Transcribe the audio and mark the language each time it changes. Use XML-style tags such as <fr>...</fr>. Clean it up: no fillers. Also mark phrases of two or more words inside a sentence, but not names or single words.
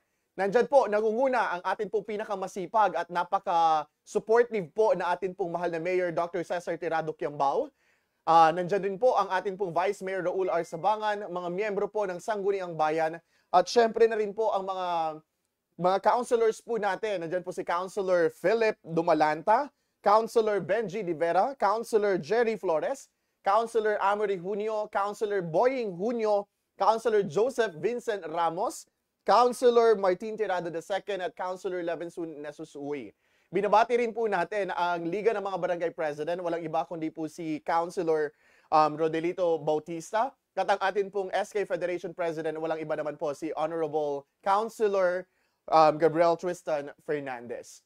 <tl>Nandyan po, nangunguna ang atin pong pinakamasipag at napaka-supportive po na atin pong mahal na Mayor Dr. Cesar Tirado Quiambao. Nandyan din po ang atin pong Vice Mayor Raul R. Sabangan, mga miyembro po ng Sangguniang Bayan, at syempre na rin po ang mga councilors po natin. Nandyan po si Councilor Philip Dumalanta, Councilor Benji Di Vera, Councilor Jerry Flores, Councilor Amory Junio, Councilor Boying Junio, Councilor Joseph Vincent Ramos, Councilor Martin Tirado II at Councilor Levinson Nesusuy. Binabati rin po natin ang Liga ng mga Barangay President, walang iba kundi po si Councilor Rodelito Bautista, at ang atin pong SK Federation President, walang iba naman po si Honorable Councilor Gabriel Tristan Fernandez.</tl>